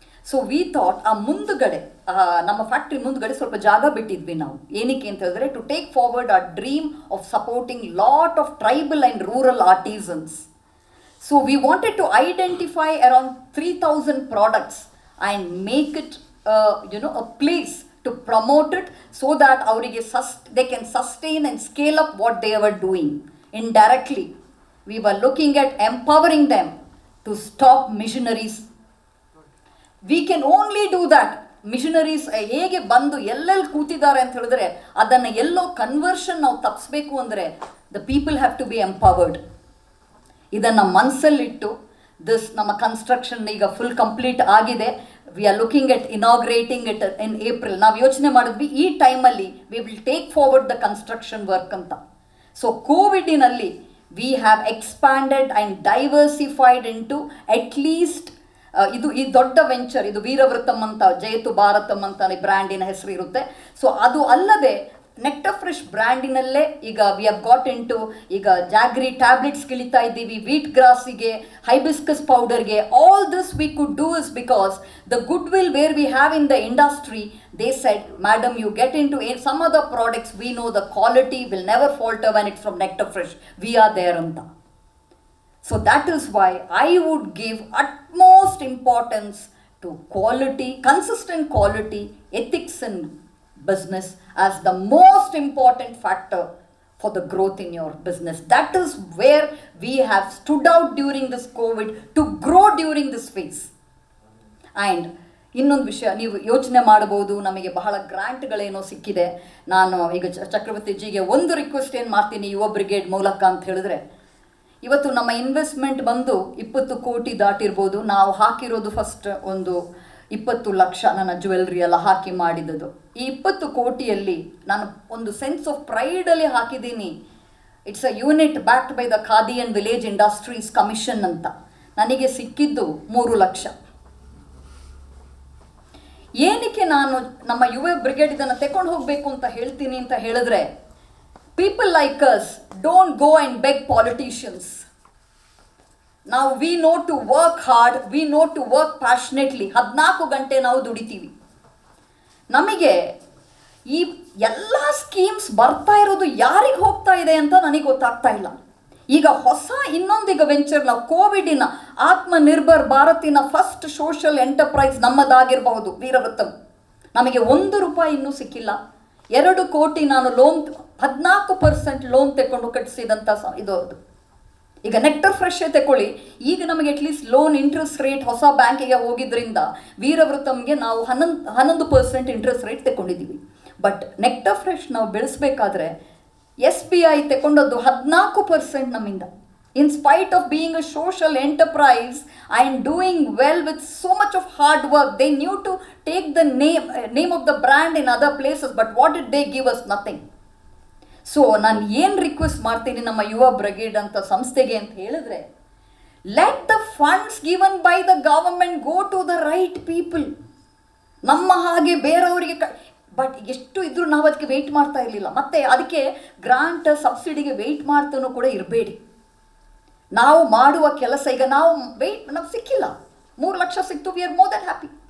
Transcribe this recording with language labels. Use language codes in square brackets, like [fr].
[en] so we thought [kn] ಆ ಮುಂದುಗಡೆ, ನಮ್ಮ ಫ್ಯಾಕ್ಟ್ರಿ ಮುಂದುಗಡೆ ಸ್ವಲ್ಪ ಜಾಗ ಬಿಟ್ಟಿದ್ವಿ ನಾವು. ಏನಕ್ಕೆ ಅಂತ ಹೇಳಿದ್ರೆ, [en] To take forward a dream of supporting lot of tribal and rural artisans. So we wanted to identify around 3000 products and make it a place to promote it so that [kn] ಅವರಿಗೆ [en] they can sustain and scale up what they were doing. Indirectly, we were looking at empowering them to stop missionaries. We can only do that. [kn] Missionaries ಹೇಗೆ ಬಂದು ಎಲ್ಲೆಲ್ಲಿ ಕೂತಿದ್ದಾರೆ ಅಂತ ಹೇಳಿದ್ರೆ ಅದನ್ನು ಎಲ್ಲೋ conversion ನಾವು ತಪ್ಪಿಸ್ಬೇಕು ಅಂದರೆ [en] The people have to be empowered. [kn] ಇದನ್ನು ಮನಸ್ಸಲ್ಲಿಟ್ಟು ನಮ್ಮ ಕನ್ಸ್ಟ್ರಕ್ಷನ್ ಈಗ ಫುಲ್ ಕಂಪ್ಲೀಟ್ ಆಗಿದೆ. [en] We are looking at inaugurating it in April. [kn] ನಾವು ಯೋಚನೆ ಮಾಡಿದ್ವಿ ಈ ಟೈಮಲ್ಲಿ [en] We will take forward the construction work ಅಂತ. [kn] So ಕೋವಿಡಿನಲ್ಲಿ [en] we have expanded and diversified into at least [kn] ಇದು ಈ ದೊಡ್ಡ ವೆಂಚರ್, ಇದು ವೀರವೃತಮ್ ಅಂತ, ಜಯತು ಭಾರತಮ್ ಅಂತ ಬ್ರ್ಯಾಂಡಿನ ಹೆಸರು ಇರುತ್ತೆ. ಸೊ ಅದು ಅಲ್ಲದೆ ನೆಕ್ಟರ್ ಫ್ರೆಶ್ ಬ್ರ್ಯಾಂಡಿನಲ್ಲೇ ಈಗ [en] we have got into [kn] ಈಗ ಜಾಗ್ರಿ ಟ್ಯಾಬ್ಲೆಟ್ಸ್ ಇಳಿತಾ ಇದ್ದೀವಿ, wheat ಗ್ರಾಸಿಗೆ, hibiscus ಪೌಡರ್ಗೆ. [en] All this we could do is because the goodwill where we have in the industry. They said, madam, you get into some other products, we know the quality will never falter when it's from Nectar Fresh. We are there anta. So that is why I would give utmost importance to quality, consistent quality, ethics in business as the most important factor for the growth in your business. That is where we have stood out during this COVID to grow during this phase. [kn] And ಇನ್ನೊಂದು ವಿಷಯ ನೀವು ಯೋಚನೆ ಮಾಡಬಹುದು, ನಮಗೆ ಬಹಳ ಗ್ರಾಂಟ್ಗಳೇನೋ ಸಿಕ್ಕಿದೆ. ನಾನು ಈಗ ಚಕ್ರವರ್ತಿ ಜಿಗೆ ಒಂದು ರಿಕ್ವೆಸ್ಟ್ ಏನು ಮಾಡ್ತೀನಿ ಯುವ ಬ್ರಿಗೇಡ್ ಮೂಲಕ ಅಂತ ಹೇಳಿದ್ರೆ, ಇವತ್ತು ನಮ್ಮ ಇನ್ವೆಸ್ಟ್ಮೆಂಟ್ ಬಂದು 20 ಕೋಟಿ ದಾಟಿರ್ಬೋದು. ನಾವು ಹಾಕಿರೋದು ಫಸ್ಟ್ ಒಂದು 20 ಲಕ್ಷ ನನ್ನ ಜ್ಯುವೆಲ್ರಿ ಎಲ್ಲ ಹಾಕಿ ಮಾಡಿದ್ದು. ಈ 20 ಕೋಟಿಯಲ್ಲಿ ನಾನು ಒಂದು ಸೆನ್ಸ್ ಆಫ್ ಪ್ರೈಡಲ್ಲಿ ಹಾಕಿದ್ದೀನಿ. [en] It's a unit backed by the Khadi and village industries commission ಅಂತ. [kn] ನನಗೆ ಸಿಕ್ಕಿದ್ದು 3 ಲಕ್ಷ. ಏನಕ್ಕೆ ನಾನು ನಮ್ಮ ಯುವ ಬ್ರಿಗೇಡ್ ಇದನ್ನು ತೆಕೊಂಡು ಹೋಗಬೇಕು ಅಂತ ಹೇಳ್ತೀನಿ ಅಂತ ಹೇಳಿದ್ರೆ, [en] people like us don't go and beg politicians. Now we know to work hard, we know to work passionately. [kn] 14 ಗಂಟೆ ನಾವು ದುಡಿತೀವಿ. ನಮಗೆ ಈ ಎಲ್ಲ ಸ್ಕೀಮ್ಸ್ ಬರ್ತಾ ಇರೋದು ಯಾರಿಗೆ ಹೋಗ್ತಾ ಇದೆ ಅಂತ ನನಗೆ ಗೊತ್ತಾಗ್ತಾ ಇಲ್ಲ. ಈಗ ಹೊಸ ಇನ್ನೊಂದೀಗ ವೆಂಚರ್, ನಾವು ಕೋವಿಡಿನ ಆತ್ಮನಿರ್ಭರ್ ಭಾರತಿನ ಫಸ್ಟ್ ಸೋಷಿಯಲ್ ಎಂಟರ್ಪ್ರೈಸ್ ನಮ್ಮದಾಗಿರಬಹುದು ವೀರವೃತ್ತಮ್. ನಮಗೆ 1 ರೂಪಾಯಿ ಇನ್ನೂ ಸಿಕ್ಕಿಲ್ಲ. 2 ಕೋಟಿ ನಾನು ಲೋನ್ 14% ಲೋನ್ ತೆಕೊಂಡು ಕಟ್ಟಿಸಿದಂಥ ಇದು. ಈಗ ನೆಕ್ಟರ್ ಫ್ರೆಶ್ ತಗೊಳ್ಳಿ, ಈಗ ನಮಗೆ ಅಟ್ಲೀಸ್ಟ್ ಲೋನ್ ಇಂಟ್ರೆಸ್ಟ್ ರೇಟ್ ಹೊಸ ಬ್ಯಾಂಕಿಗೆ ಹೋಗಿದ್ರಿಂದ ವೀರವೃತಮ್ಗೆ ನಾವು 11% ಇಂಟ್ರೆಸ್ಟ್ ರೇಟ್ ತಗೊಂಡಿದ್ದೀವಿ. ಬಟ್ ನೆಕ್ಟರ್ ಫ್ರೆಶ್ ನಾವು ಬೆಳೆಸಬೇಕಾದ್ರೆ SBI ತಗೊಂಡದ್ದು 14% ನಮ್ಮಿಂದ. [en] In spite of being a social enterprise and doing well with so much of hard work, they knew to take the name of the brand in other places, but what did they give us? Nothing. So [kn] ನಾನು ಏನು request ಮಾಡ್ತೀನಿ ನಮ್ಮ ಯುವ brigade ಅಂತ ಸಂಸ್ಥೆಗೆ ಅಂತ ಹೇಳಿದ್ರೆ, [en] let the funds given by the government go to the right people. [kn] ನಮ್ಮ ಹಾಗೆ ಬೇರೆಯವರಿಗೆ ಬಟ್ ಎಷ್ಟು ಇದ್ರೂ ನಾವು ಅದಕ್ಕೆ ವೆಯ್ಟ್ ಮಾಡ್ತಾ ಇರಲಿಲ್ಲ. ಮತ್ತು ಅದಕ್ಕೆ ಗ್ರಾಂಟ್ ಸಬ್ಸಿಡಿಗೆ ವೆಯ್ಟ್ ಮಾಡ್ತಾನೂ ಕೂಡ ಇರಬೇಡಿ. ನಾವು ಮಾಡುವ ಕೆಲಸ ಈಗ ನಾವು ಸಿಕ್ಕಿಲ್ಲ, 3 ಲಕ್ಷ ಸಿಕ್ತು, [en] We are more than happy.